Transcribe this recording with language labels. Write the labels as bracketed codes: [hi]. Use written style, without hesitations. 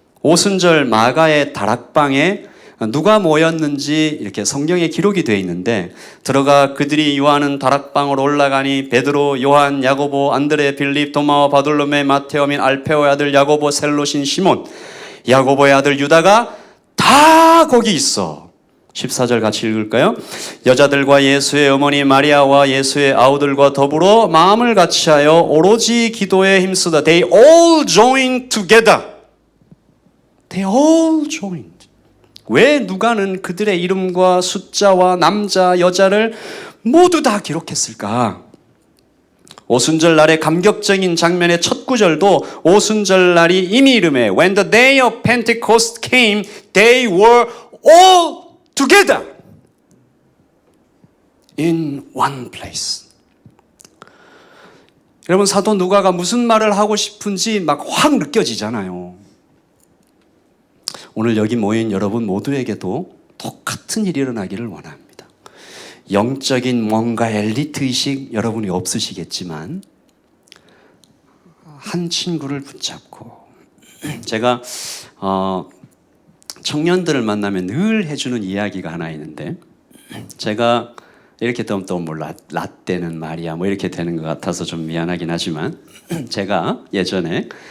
[ko] 오순절 마가의 다락방에 누가 모였는지 이렇게 성경에 기록이 되어 있는데 들어가 그들이 요하는 다락방으로 올라가니 베드로, 요한, 야고보, 안드레, 빌립, 도마와 바돌로메, 마테오 및 알페오의 아들 야고보, 셀롯인 시몬, 야고보의 아들 유다가 다 거기 있어. 14절 같이 읽을까요? 여자들과 예수의 어머니 마리아와 예수의 아우들과 더불어 마음을 같이하여 오로지 기도에 힘쓰다. [en] They all joined together. They all joined. [ko] 왜 누가는 그들의 이름과 숫자와 남자, 여자를 모두 다 기록했을까? 오순절 날의 감격적인 장면의 첫 구절도 오순절 날이 이미 이름에 [en] When the day of Pentecost came, they were all together in one place. [ko] 여러분 사도 누가가 무슨 말을 하고 싶은지 막 확 느껴지잖아요. 오늘 여기 모인 여러분 모두에게도 똑같은 일이 일어나기를 원합니다. 영적인 뭔가 엘리트의식 여러분이 없으시겠지만 한 친구를 붙잡고 제가 청년들을 만나면 늘 해주는 이야기가 하나 있는데 제가 이렇게 또 라떼는 말이야 뭐 이렇게 되는 것 같아서 좀 미안하긴 하지만 제가 예전에